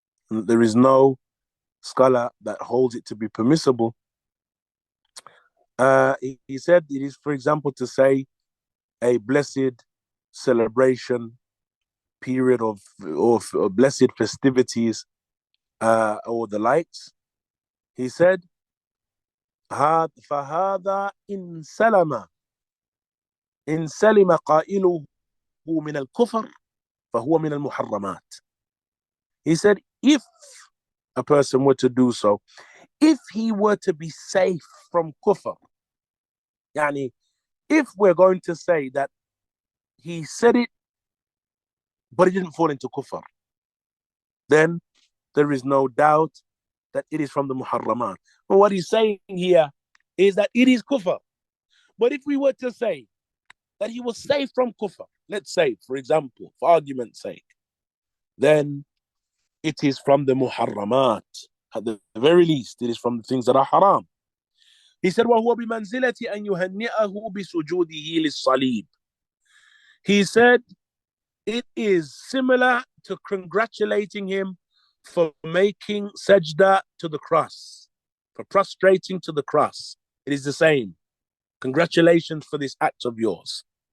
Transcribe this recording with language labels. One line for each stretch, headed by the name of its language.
English: There is no scholar that holds it to be permissible. He said it is, for example, to say a blessed celebration period of blessed festivities or the likes.
Arabic: He said, فهذا إن سلم قائله من الكفر فهو من المحرمات.
English: He said, if a person were to do so, if he were to be safe from kufr, yani, if we're going to say that he said it, but he didn't fall into kufr, then there is no doubt that it is from the muharramat. But what he's saying here is that it is kufr. But if we were to say that he was safe from kufr, let's say, for example, for argument's sake, then it is from the muharramat. At the very least, it is from the things that are haram.
Arabic: He said, وَهُوَ بِمَنْزِلَةِ أَنْ يُهَنِّئَهُ بِسُجُودِهِ لِلصَّلِيبِ.
English: He said, it is similar to congratulating him for making sajda to the cross, for prostrating to the cross. It is the same. Congratulations for this act of yours.